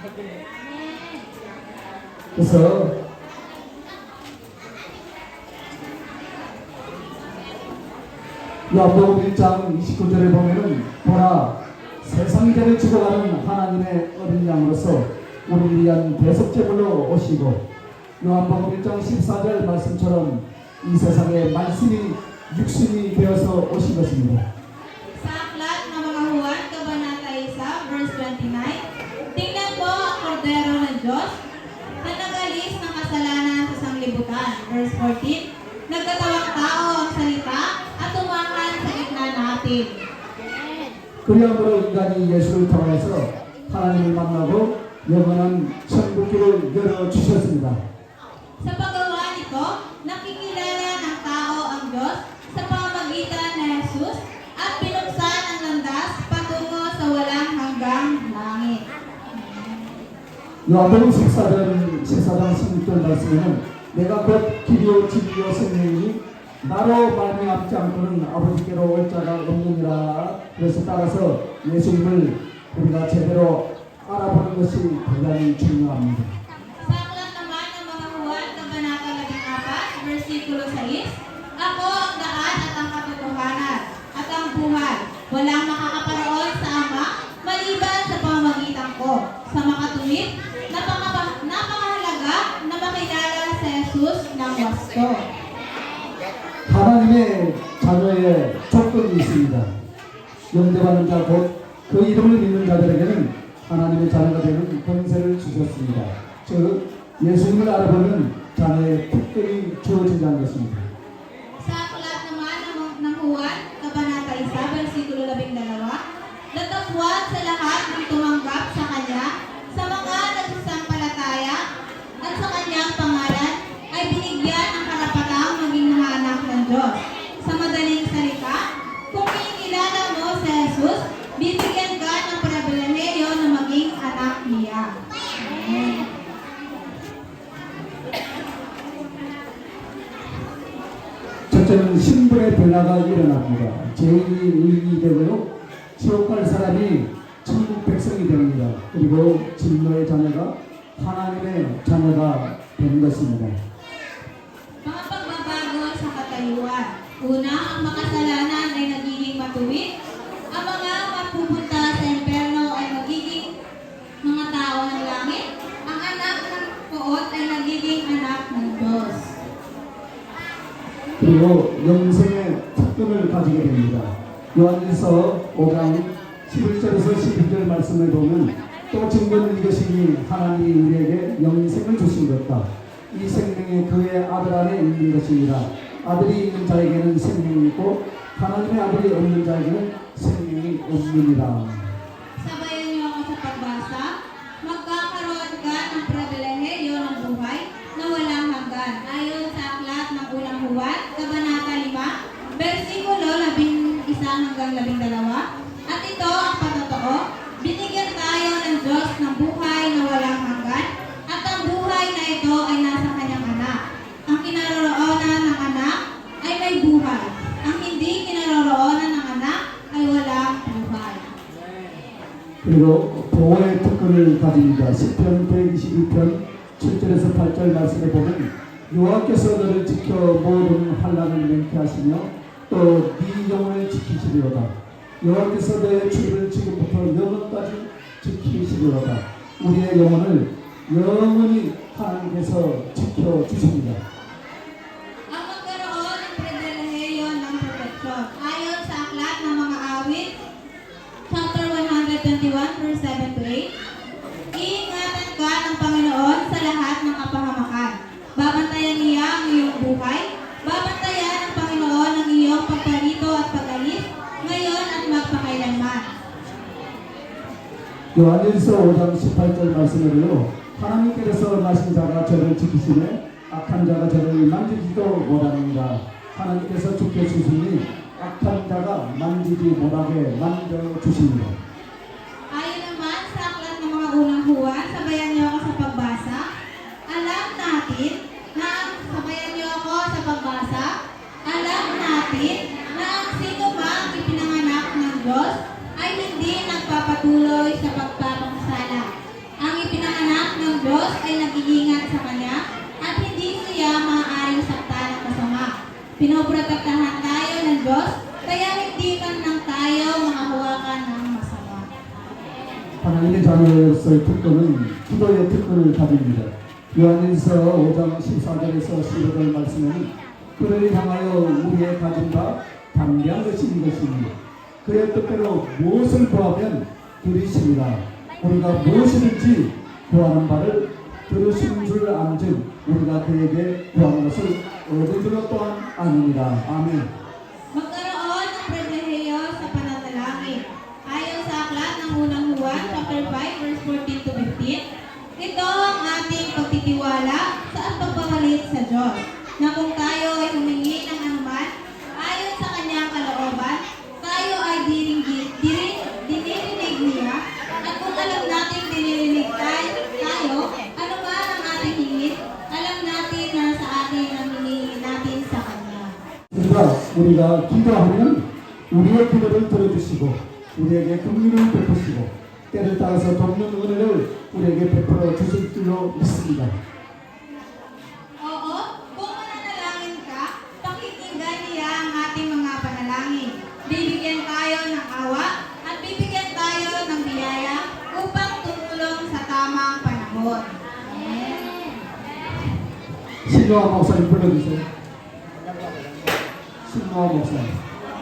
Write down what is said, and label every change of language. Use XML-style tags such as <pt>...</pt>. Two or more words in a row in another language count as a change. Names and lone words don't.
<ko>그래서 요한복음 1장 29절에 보면은 보라 세상이 전에 죽어가는 하나님의 어린 양으로서 우리를 위한 대속제물로 오시고 요한복음 1장 14절 말씀처럼 이 세상에 말씀이 육신이 되어서 오신 것입니다.</ko> <tl>Sa aklat ng mga Juan, Kabanata 1, verse 29, tingnan mo ang kordero ng Diyos na nag-alis ng kasalanan sa sanglibutan. Verse 14, nagkatawang tao ang salita at tumahan sa gitna natin.</tl> <ko>그리함으로 인간이 예수를 통해서 하나님을 만나고 영원한 천국길을 열어주셨습니다.</ko> <tl>Sa paggawa nito, nakikilala ng tao ang Diyos sa pamamagitan ni Jesus at pinuksan ang landas patungo sa walang hanggang langit.</tl> <ko>요한복음 14장 16절 말씀에는 내가 곧 길이요 진리요 생명이니 나로 말미암지 않고는 아버지께로 올 자가 없느니라. 그래서 따라서 예수님을 우리가 제대로 알아보는 것이 대단히 중요합니다.</ko> <tl>Sa aklat naman ng mga Juan, Kabanata 14, versikulo 6, Ako ang daan at ang katotohanan at ang buhay. Walang makakaparoon sa Ama maliban sa pamamagitan ko. Sa makatuwid, napakahalaga na makilala si Jesus ng wasto.</tl> <ko>하나님의 자녀의 조건이 있습니다. 영접하는 자 곧 그 이름을 믿는 자들에게는 하나님의 자녀가 되는 권세를 주셨습니다. 즉 예수님을 알아보는 자녀의 특권이 주어진다는 것입니다.</ko> <tl>Sa aklat naman ng Juan, Kabanata 1, versikulo 12, datapwat sa lahat ng tumanggap sa Kanya, sa mga nagsasampalataya, at sa Kanyang pangalan, ay binigyan ng karapatang maging mga anak ng Diyos. Sa madaling salita, kung kinikilala mo si Jesus, bibigyan ka ng pribilehiyo na maging anak niya. Amen.</tl> <ko>첫째는 신분의 변화가 일어납니다. 죄인이 의인이 되고요. 지옥 갈 사람이 천국 백성이 됩니다. 그리고 진노의 자녀가 하나님의 자녀가 되는 것입니다.</ko> <tl>Mga pagbabago sa katayuan. Una, ang makasalanan ay nagiging matuwid. Ang mga mapupunta sa impyerno ay magiging mga tao ng langit. Ang anak ng poot ay nagiging anak ng Diyos.</tl> <ko>그리고 영생의 특권을 가지게 됩니다. 요한일서 5장 11절에서 12절 말씀을 보면 또 증거는 이것이니 하나님이 우리에게 영생을 주신 것다. 이 생명이 그의 아들 안에 있는 것입니다. 아들이 있는 자에게는 생명이 있고 하나님의 아들이 없는 자에게는 생명이 없느니라.</ko> <tl>Sabayan niyo ako sa pagbasa. Magkakaroon ka ng pribilehiyo ng buhay na walang hanggan. Ayon sa aklat ng unang Juan, Kabanata 5, versikulo 11 hanggang 12. At ito ang patotoo, binigyan tayo ng Diyos ng buhay na walang hanggan, at ang buhay na ito ay nasa kanyang anak. Ang kinaroroonan ng anak ay may buhay. Ang hindi kinaroroonan ng anak ay walang buhay.</tl> <ko>그리고 보호의 특권을 가집니다. 시편 122편 7절에서 8절 말씀에 보면 여호와께서 너를 지켜 모든 환난을 맹쾌하시며 또 네 영혼을 지키시리로다. 여호와께서 너의 주를 지금부터 영원까지 지키시리로다. 우리의 영혼을 영원히 하나님께서 지켜주십니다.</ko> <tl>Ang magkaroon ng pribilehiyo ng proteksyon. Ayon sa aklat ng mga awit,</tl> <en>chapter 121, verse 7 to 8,</en> <tl>iingatan ka ng Panginoon sa lahat ng kapahamakan. Babantayan niya ang iyong buhay. Babantayan ng Panginoon ang iyong pagparito at pag-alis, ngayon at magpakailanman.</tl> <ko>요한일서 5장 18절 말씀으로요. 하나님께서 나신 자가 저를 지키시네 악한 자가 저를 만지지도 못하느니라. 하나님께서 지켜주시니 악한 자가 만지지 못하게 만져주십니다.</ko> <tl>Ayon naman sa aklat ng mga unang Juan, sabayan niyo ako sa pagbasa. Alam natin na ang sino mang ipinanganak ng Diyos ay hindi nagpapatuloy sa pagpapangsala. Ang ipinanganak ng Diyos ay nag-iingat sa Kanya at hindi siya maaaring saktan ng masama. Pinoprotektahan tayo ng Diyos, kaya hindi man lang tayo makahawakan ng masama.</tl> <ko>하나님의 자녀로서의 특권은 기도의 특권을 가집니다. 요한일서 5장 14절에서 15절 말씀에는 그를 향하여 우리의 가짐과 담대한 것이 이것이니 그의 뜻대로 무엇을 구하면 들으시리라. 우리가 무엇이든지 구하는 바를 들으신 줄 안즉 우리가 그에게 구하는 것을 얻은 줄로 또한 아느니라. 아멘.</ko> <tl>Magkaroon ng pribilehiyo sa pananalangin. Ayon sa aklat ng unang Juan,</tl> <en>chapter 5, verse 14 to 15,</en> <tl>ito ang ating pagtitiwala sa pagpapalit sa Diyos, na kung tayo ay humingi ng anuman, ayon sa kanyang kalooban, tayo ay dinirinig niya, at kung alam natin dinirinig tayo, anuman ang ating hingit, alam natin na sa atin ang hinihingi natin sa Kanya. 그러니까 우리가 기도하면 우리의 기도를 들어주시고 우리에게 긍휼을 베푸시고 때를 따라서 돕는 은혜를 우리에게 베풀어 주실 줄로 믿습니다. Oo, kung mananalangin ka, pakikinggan niya ang ating mga panalangin. Bibigyan tayo ng awa at bibigyan tayo ng biyaya upang tumulong sa tamang panahon. Amen.</tl> <ko>신노아 목사님 불러주세요. 신노아 목사님.</ko>